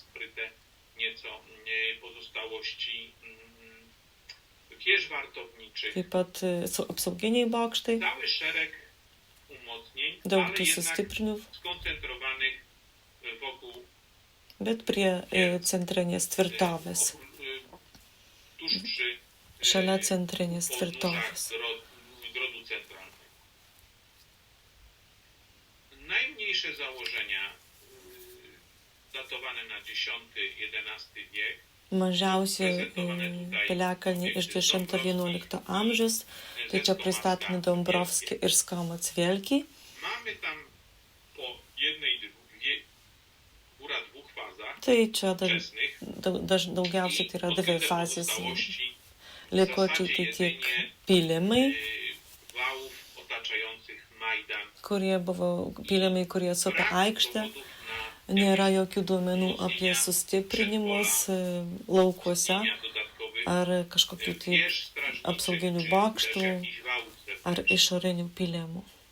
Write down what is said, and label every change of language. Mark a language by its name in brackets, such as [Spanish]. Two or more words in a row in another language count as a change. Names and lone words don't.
[Lithuanian] taip pat apsauginiai bokštai, daug tų sustiprinimų, bet prie centrinės tvirtovės, šalia centrinės tvirtovės. [Polish] Najmniejsze założenia datowane na X-XI wiek. [Lithuanian] Mažiausi piliakalniai iš 10-11 amžiaus, tai čia pristatomi Dombrovski ir Skomacvelki. [Polish] Mamy tam po jednej, dwóch fazach [Lithuanian] Tai čia [Polish] wczesnych [Lithuanian] daugiausiai tai yra dvi fazės. [Polish] pozostałości [Lithuanian] Liko tik pilimai, [Polish] wałów otaczających Majdan. [Lithuanian] kurie buvo pilimai, kurie supa aikštę. Nėra jokių duomenų apie sustiprinimus laukuose ar kažkokių tai apsauginių bokštų ar išorinių pilimų.